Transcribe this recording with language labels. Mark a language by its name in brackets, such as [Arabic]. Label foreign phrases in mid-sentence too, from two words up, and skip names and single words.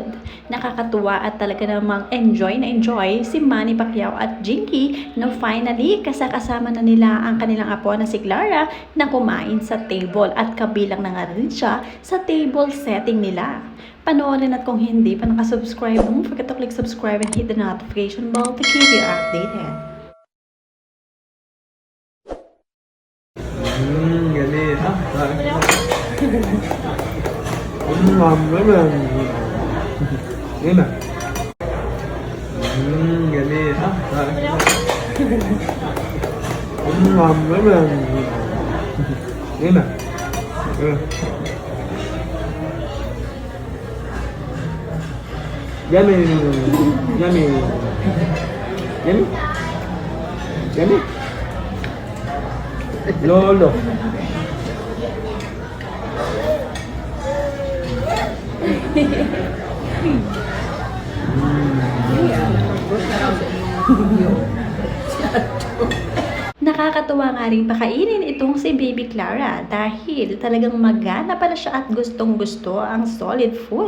[Filipino] Nakakatuwa at talaga namang enjoy na enjoy si Manny Pacquiao at Jinky na finally kasama na nila ang kanilang apo na si Clara na kumain sa table at kabilang na nga rin siya sa table setting nila. Panoorin at kung hindi pa nakasubscribe, [English] don't forget to click subscribe and hit the notification bell to keep you updated. [Filipino] Galit. [Vietnamese] Ngon lắm rồi. Nghe nè. Galit. Ngon lắm rồi. Nghe nè. [English] Yummy. Yummy. Yummy. Yummy. Lolo. [Filipino] Nakakatuwa nga rin pakainin itong si Baby Clara dahil talagang magana pala siya at gustong gusto ang solid food.